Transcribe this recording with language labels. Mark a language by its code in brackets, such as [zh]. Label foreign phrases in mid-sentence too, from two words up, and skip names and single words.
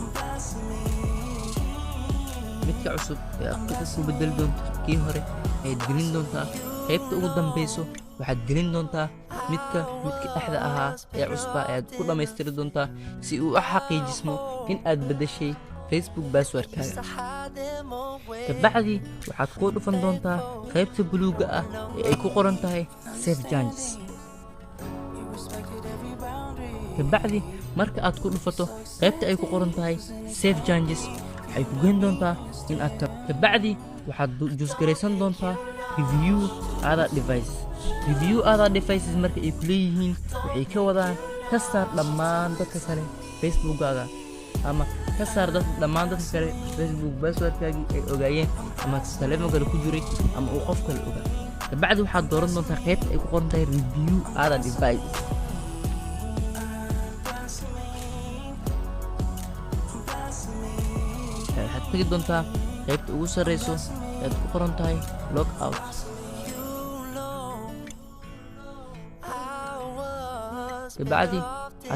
[so] midka cusub ee aad ku bedeli doonto kii hore ayaad gelin doontaa qaybta ugu dambeyso waxaad gelin doontaa midka dhexda ahaa ee cusba ayaad ku dhammaystiri doontaa si uu u xaqiijismo in aad bedeshay Facebook password-kaaga kabacdi waxaad ku dhufan doontaa qaybta buluuga ah ee ay ku qoran tahay [en] save changes [so] kabacdi marka aad ku dhufato qaybta ay ku qoran tahay [en] save changes [so] waxay ku geyn doontaa in aad kabacdi waxaad jusgaraysan doontaa [en] review other devices [so] marka ay ku leeyihiin waxay ka wadaan ka saar dhammaan dadka kale Facebook-kaaga ama ka saar dhammaan dadka kale Facebook password-kaagii ay ogaayeen ama telefoon kale ku jiray ama uu qof kale ogaa kabacdi waxaad dooran doontaa qaybta ay ku qoran tahay [en] review other devices [so] waxaad tegi doontaa qaybta ugu sareyso ee aad ku qoran tahay [en] log out [so] kabacdi waxaad